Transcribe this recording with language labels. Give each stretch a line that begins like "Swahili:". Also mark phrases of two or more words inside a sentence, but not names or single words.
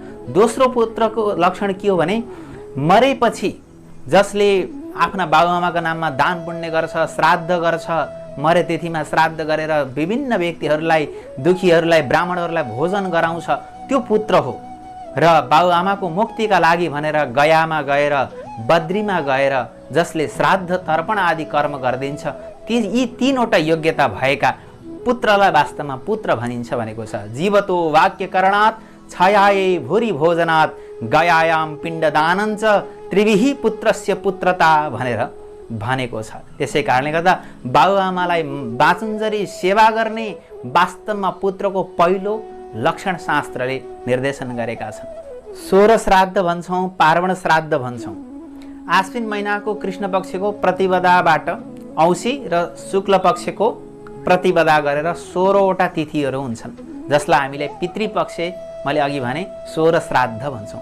Nepali: दोस्रो पुत्रको लक्षण के हो भने मरेपछि जसले आफ्ना बाबुआमाको नाममा दान पुण्य गर्छ, श्राद्ध गर्छ, मरे तिथिमा श्राद्ध गरेर विभिन्न व्यक्तिहरूलाई, दुखीहरूलाई, ब्राह्मणहरूलाई भोजन गराउँछ, त्यो पुत्र हो। र बाबुआमाको मुक्तिका लागि भनेर गयामा गएर, बद्रीमा गएर जसले श्राद्ध तर्पण आदि कर्म गरिदिन्छ, यी 3 वटा योग्यता भएका पुत्रलाई वास्तवमा पुत्र भनिन्छ भनेको छ।
Sanskrit: जीवतो वाक्य करणात् छयाये भूरि भोजनात् गयायाम पिण्डदानञ्च त्रिविहि पुत्रस्य पुत्रता भनेर भनेको छ।
Nepali: त्यसै कारणले गर्दा बाबुआमालाई बाँचुन्जरी सेवा गर्ने वास्तवमा पुत्रको पहिलो लक्षण शास्त्रले निर्देशन गरेका छन्। सोह्र श्राद्ध भन्छौँ, पार्वण श्राद्ध भन्छौँ। आश्विन महिनाको कृष्ण पक्षको प्रतिपदाबाट औँसी र शुक्ल पक्षको प्रतिपदा गरेर 16 वटा तिथिहरू हुन्छन्, जसलाई हामीले पितृपक्ष, मैले अघि भने 16 श्राद्ध भन्छौँ।